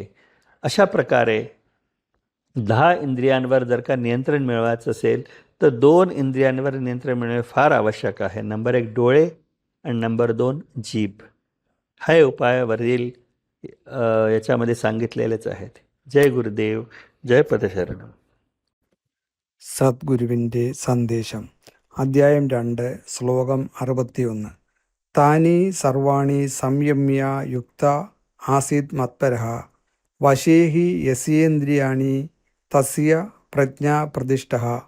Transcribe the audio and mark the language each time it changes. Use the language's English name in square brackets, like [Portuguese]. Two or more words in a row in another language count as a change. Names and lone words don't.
[Marathi] अशा प्रकारे 10 इंद्रियांवर जर का नियंत्रण मिळवायचं असेल तर 2 इंद्रियांवर नियंत्रण मिळवणे फार आवश्यक आहे. नंबर 1 डोळे आणि नंबर 2 जीभ. हे उपाय वरील याच्यामध्ये सांगितलेलेच आहेत. जय गुरुदेव, जय पदशरणम. [Malayalam] സദ്ഗുരുവിൻ്റെ സന്ദേശം. അദ്ധ്യായം 2, ശ്ലോകം 61. [Sanskrit] तानि सर्वाणि संयम्य युक्त आसीत् मत्परः वशेहि यस्येन्द्रियाणि तस्य प्रज्ञा प्रतिष्ठः.